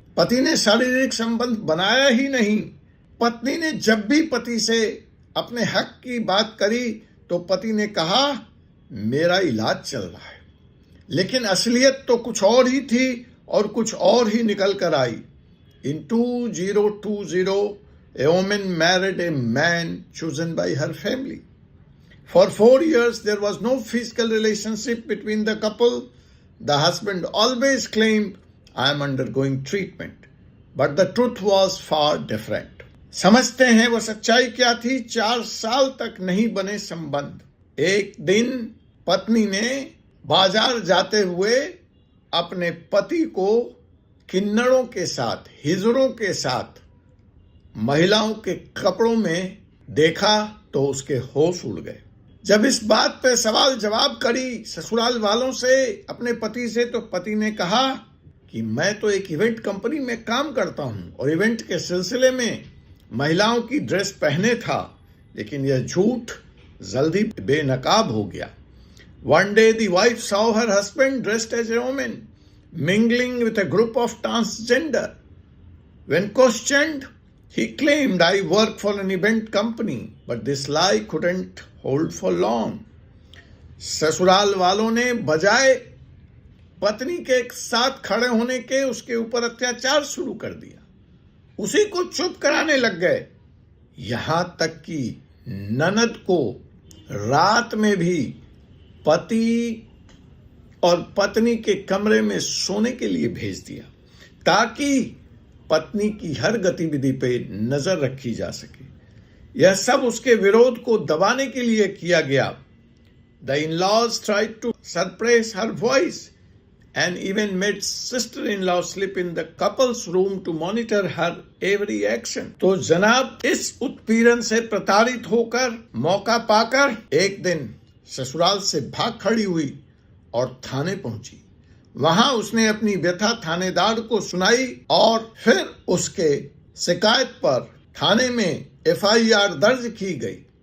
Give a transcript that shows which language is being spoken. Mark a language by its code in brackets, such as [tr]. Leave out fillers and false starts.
[hi] पति ने शारीरिक संबंध बनाया ही नहीं। पत्नी ने जब भी पति से अपने हक की बात करी तो पति ने कहा, मेरा इलाज चल रहा है। लेकिन असलियत तो कुछ और ही थी और कुछ और ही निकल कर आई। [en] In 2020, a woman married a man chosen by her family. For 4 years, there was no physical relationship between the couple. The husband always claimed, I am undergoing treatment. But the truth was far different. [hi] समझते हैं वो सच्चाई क्या थी। 4 साल तक नहीं बने संबंध। एक दिन पत्नी ने बाजार जाते हुए अपने पति को किन्नरों के साथ, हिजड़ों के साथ, महिलाओं के कपड़ों में देखा तो उसके होश उड़ गए। जब इस बात पे सवाल जवाब करी ससुराल वालों से, अपने पति से, तो पति ने कहा कि मैं तो एक इवेंट कंपनी में काम करता हूं और इवेंट के सिलसिले में महिलाओं की ड्रेस पहने था। लेकिन यह झूठ जल्दी बेनकाब हो गया। [en] One day the wife saw her husband dressed as a woman, mingling with a group of transgender. When questioned, he claimed, I work for an event company, but this lie couldn't hold for long. [hi] ससुराल वालों ने बजाय पत्नी के साथ खड़े होने के उसके ऊपर अत्याचार शुरू कर दिया। उसी को चुप कराने लग गए। यहां तक कि ननद को रात में भी पति और पत्नी के कमरे में सोने के लिए भेज दिया ताकि पत्नी की हर गतिविधि पे नजर रखी जा सके। यह सब उसके विरोध को दबाने के लिए किया गया। [en] The in-laws tried to suppress her voice and even made sister-in-law sleep in the couple's room to monitor her every action. [hi] तो जनाब इस उत्पीड़न से प्रताड़ित होकर मौका पाकर एक दिन ससुराल से भाग खड़ी हुई और थाने पहुंची। वहां उसने अपनी व्यथा थानेदार को सुनाई और फिर उसके शिकायत पर थाने में FIR दर्ज की गई।